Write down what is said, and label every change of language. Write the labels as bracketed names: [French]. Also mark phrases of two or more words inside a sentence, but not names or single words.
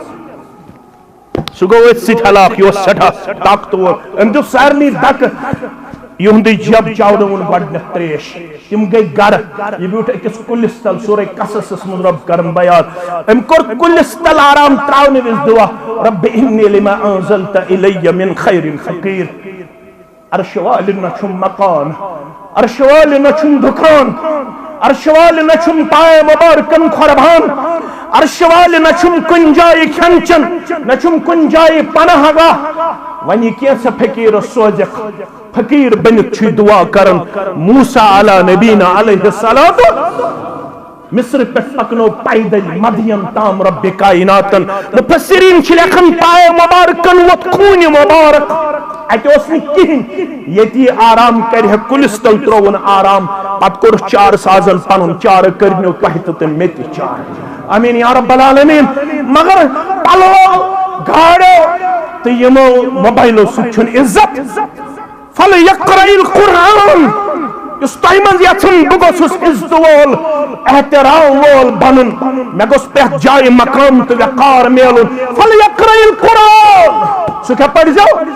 [Kashmiri] سُہ گوٚو أتھۍ سۭتۍ ہلاک یہِ اوس سٮ۪ٹھاہ طاقتور أمۍ دیُت سارنٕے دکہٕ یِہُنٛدُے جب چاونوُن گۄڈنٮ۪تھ تریش تِم گٔے گرٕ یہِ بیوٗٹھ أکِس کُلِس تل سورہ قصصس منٛز رۄب کرن بیان أمۍ کوٚر کُلِس تل آرام تراونہٕ وِزِ دُعا [Arabic] رب انی لما انزلت الی من خیر فقیر [Kashmiri] عرشہِ والہِ نہ چھُم مکان عرشہِ والہِ نہ چھُم دُکان عرشہِ والہِ نہ چھُم پایہِ مبارکن قۄربان عرشہِ والہِ نہ چھُم کُنہِ جایہِ کھٮ۪ن چٮ۪ن نہ چھُم کُنہِ جایہِ پناہ گاہ وۄنۍ یہِ کینٛژھا فقیٖرس سوزکھ فقیٖر بٔنِتھ چھُ دعا کران موسیٰ [Arabic] علیٰ نبینا علیہ السلام [Kashmiri] مصر پٮ۪ٹھ پکنو پیدل مدین تام رب کائناتن مفسرین چھِ لیکھان پایہِ مبارکن ووت خوٗنہِ مبارک اتہِ اوس نہٕ کِہیٖنۍ ییٚتہِ یہِ آرام کرِ ہے کُلِس تل ترٛووُن آرام پتہٕ کوٚرُکھ چارٕ سازن پنُن چارٕ کٔرنو تۄہہِ تہٕ مےٚ تہِ چارٕ [Arabic] آمیٖن یا رب العالمیٖن [Kashmiri] مگر پلو گاڑیو تہٕ یِمو موبایلو سۭتۍ چھُنہٕ عزت [Arabic] فلیقرأ القرآن [Kashmiri] یُس تۄہہِ منٛز یژھن بہٕ گوٚژھُس عزتہٕ وول احترام وول بنُن مےٚ گوٚژھ پرٛٮ۪تھ جایہِ مقام تہٕ وقار میلُن [Arabic] فلیقرأ القرآن [Kashmiri] سُہ کیٛاہ پٔرۍزیو